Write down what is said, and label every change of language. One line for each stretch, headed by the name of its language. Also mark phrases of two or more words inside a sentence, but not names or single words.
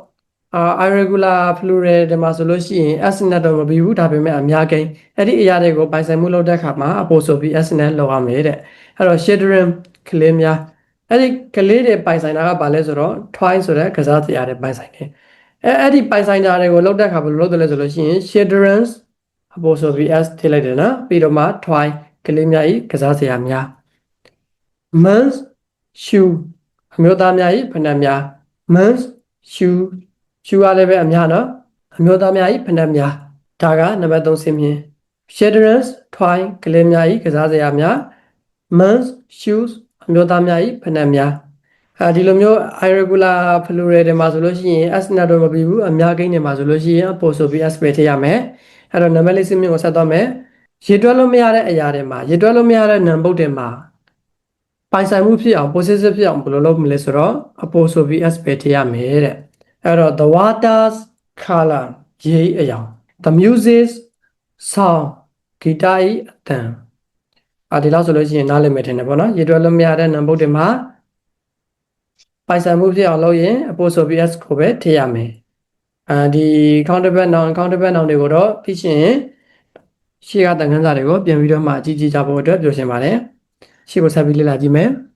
English: irregular plural
Burmese: ဒီမှာဆိုလို့ရှိရင် s နဲ့တော့မပြီးဘူးဒါပေမဲ့အများကိန်းအဲ့ဒီအရာတွေကိုပိုင်ဆိုင်မှုလုပ်တဲ့အခါမှာ
English: apostrophe s
Burmese: နဲ့လောက်ရမယ်တဲ့အဲ့တော့ children ကလေးများအဲ့ဒီကလေးတွေပိုင်ဆိုင်တာကဘာလဲဆိုတော့ twice ဆိုတဲ့ကစားစရာတွေပိုင်ဆိုင်တယ်အဲ့ဒီပိုင်ဆိုင်တာတွေကိုလောက်တဲ့အခါဘယ်လိုလုပ်တယ်လဲဆိုလို့ရှိရင်
English: children's apostrophe s
Burmese: ထည့်လိုက်တယ်နော်ပြီးတော့မှ twice ကလေးများဤကစားစရာများ
English: men's shoe
Burmese: အမျိုးသားများဤဖဏများ
English: men's shoe
Burmese: ကလည်းပဲအများနော်အမျိုးသားများဤဖဏများဒါကနံပါတ်3စင်မြင်
English: children's toy
Burmese: ကလေးများဤကစားစရာများ
English: men's shoes
Burmese: အမျိုးသားများဤ ဖဏများဒီလိုမျိုး
English: irregular plural
Burmese: တွေမှာဆိုလို့ရှိရင် s နဲ့တော့မပြီးဘူးအများကိန်းတွေမှာဆိုလို့ရှိရင်
English: apostrophe s
Burmese: ပဲထည့်ရမယ်အဲ့တော့နံပါတ်4စင်မြင်ကို ဆက်သွားမယ်ရေတွက်လို့မရတဲ့အရာတွေမှာရေတွက်လို့မရတဲ့ noun ပုဒ်တွေမှာပိုင်ဆိုင်မှုဖြစ်အောင် possessive ဖြစ်အောင်ဘယ် လိုလုပ်မလဲဆိုတော့
English: apostrophe s
Burmese: ပဲထည့်ရမယ်တဲ့အဲ့တော့
English: the water's color
Burmese: ရေအရောင်
English: the music's sound
Burmese: ဂီတ၏အသံဒီလောက်ဆိုလို့ရှိရင်နားလည်မယ်ထင်တယ်ပေါ့နော်ရေတွက်လို့မရတဲ့ noun ပုဒ်တွေမှာပိုင်ဆိုင်မှုဖြစ်အောင်လုပ်ရင်
English: apostrophe s
Burmese: ကိုပဲထည့်ရမယ်ဒီ
English: countable noun
Burmese: တွေကိုတော့သိချင်ရှေ့ကတန်ခန်းစာတွေကိုပြန်ပြီးတော့မှအကြည့်ကြည့်ကြဖို့အတွက်ပြောချင်ပါတယ်ရှေ့ကိုဆက်ပြီးလေ့လာကြည့်မယ်